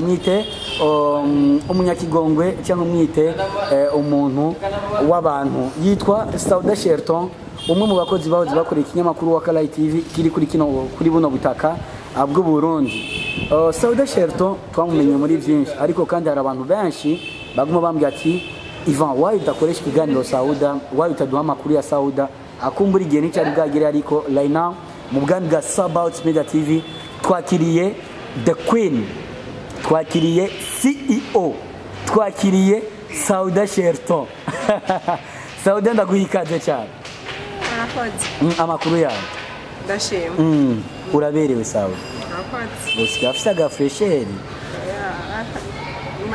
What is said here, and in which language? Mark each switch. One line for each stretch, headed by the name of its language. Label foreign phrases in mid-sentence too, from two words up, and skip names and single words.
Kinyarwanda: Mwite umunyakigongwe cyangwa mwite umuntu w'abantu yitwa SAUDA Sherton, umwe mu bakozi bahoze bakoreye ikinyamakuru wa Kalayi TV kiri kuri buno butaka bw'u Burundi. SAUDA Sherton twamumenye muri byinshi, ariko kandi hari abantu benshi baguma bambwira ati Ivan wayo utakoresha ikiganiro SAUDA, wayo utaduha amakuru ya SAUDA. Akumbura igihe n'icyari bwagire, ariko
English: right now
Kinyarwanda: mu bwami bwa About Media TV twakiriye
English: the queen,
Kinyarwanda: twakiriye CEO, twakiriye SAUDA Sherton. SAUDA ndaguhikaze cyane. Amakuru yawe ndashima. Uraberewe SAUDA. Bose afisa ga fresheri.